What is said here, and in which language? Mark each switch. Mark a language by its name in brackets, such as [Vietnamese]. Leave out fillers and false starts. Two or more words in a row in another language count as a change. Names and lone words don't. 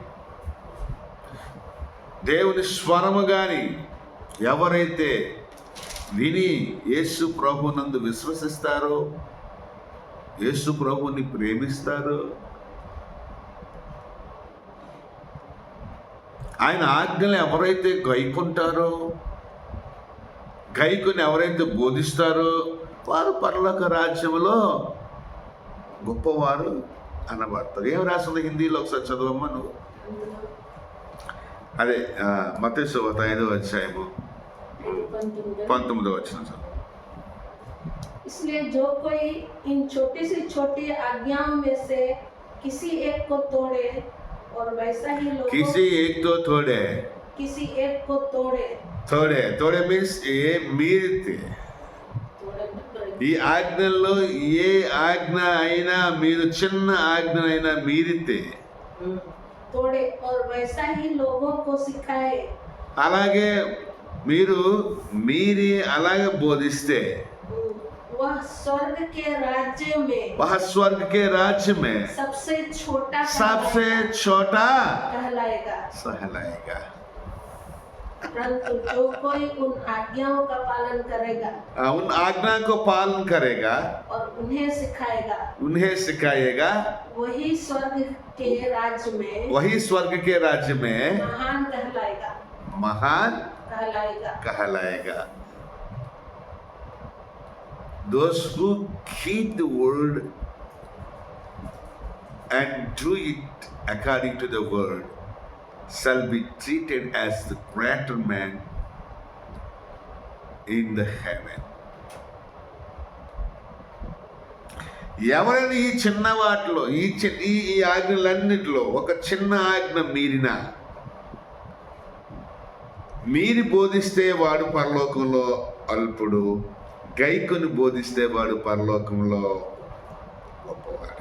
[Telugu] దేవుని స్వరము కానీ ఎవరైతే విని యేసు ప్రభునందు విశ్వసిస్తారో, యేసు ప్రభుని ప్రేమిస్తారో, ఆయన ఆజ్ఞలు ఎవరైతే గైకుంటారో, గైకుని ఎవరైతే బోధిస్తారో వారు పరలోక రాజ్యంలో గొప్పవారు అనబడతారు. ఏం రాసింది హిందీలో ఒకసారి చదవమ్మా నువ్వు. అదే మత్తయి సువార్త 5వ అధ్యాయము 19వ వచనం చదువు. [Hindi] इसलिए जो कोई इन छोटी से छोटी आज्ञाओं में से किसी एक को तोड़े और वैसा ही लोगों किसी एक तो तोड़े तोड़े मीन्स ये मीरिते. [Telugu] ఈ ఆజ్ఞల్లో ఏ ఆజ్ఞ అయినా మీరు చిన్న ఆజ్ఞ అయినా మీరితే [Hindi] तोड़े और वैसा ही लोगों को सिखाए. [Telugu] అలాగే మీరు మీరి అలాగే బోధిస్తే [Hindi] वह स्वर्ग के राज्य में सबसे छोटा कहलाएगा. परंतु जो कोई उन आज्ञाओं का पालन करेगा, उन आज्ञा को पालन करेगा और उन्हें सिखाएगा वही स्वर्ग के राज्य में महान कहलाएगा. [English] Those who keep the word and do it according to the word shall be treated as the greater man in the heaven. [Telugu] ఎవరైనా ఈ చిన్న వాటిలో ఈ ఆజ్ఞలన్నిటిలో ఒక చిన్న ఆజ్ఞ మీరి బోధిస్తే వాడు పరలోకంలో అల్పుడు, గైకొని బోధిస్తే వాడు పరలోకంలో గొప్పవాడు.